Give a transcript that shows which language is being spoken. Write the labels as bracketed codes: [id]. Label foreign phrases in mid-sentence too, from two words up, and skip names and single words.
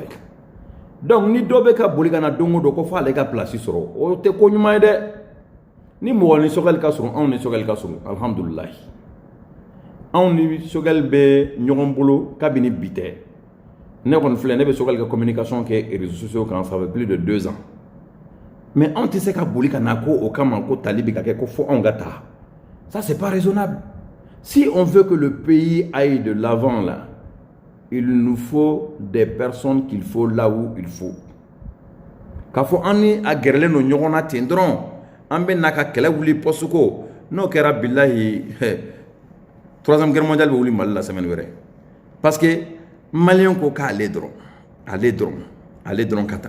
[bm] Donc ni dɔ bɛ ka boli ka na don o don ko f'ale ka place sɔrɔ, o tɛ ko ɲuman ye dɛ. Ni mɔgɔ ni sogɛli ka surun, anw ni sogɛli ka surun, alhamdulilahi. Anw ni sogɛli bɛ ɲɔgɔn bolo kabini bi tɛ. Ne kɔni filɛ, ne bɛ sogɛli ka communication kɛ [fr] réseaux sociaux [bm] kan, [fr] ça fait plus de 2 ans. Mais on [bm] tɛ se ka boli ka na ko o kama ko tali bɛ ka kɛ ko fo anw ka taa. [fr] Ça c'est pas raisonnable. Si on veut que le pays aille de l'avant là, il nous faut des personnes qu'il faut là où il faut. [bm] K'a fɔ an ni a gɛrɛlen don ɲɔgɔn na ten dɔrɔn, an bɛ na ka kɛlɛ wuli poste ko, n'o kɛra bilahi [fr] 3e guerre mondiale [bm] bɛ wuli Mali la semaine wɛrɛ. [fr] Parce que [bm] malien ko k'ale dɔrɔn ka taa.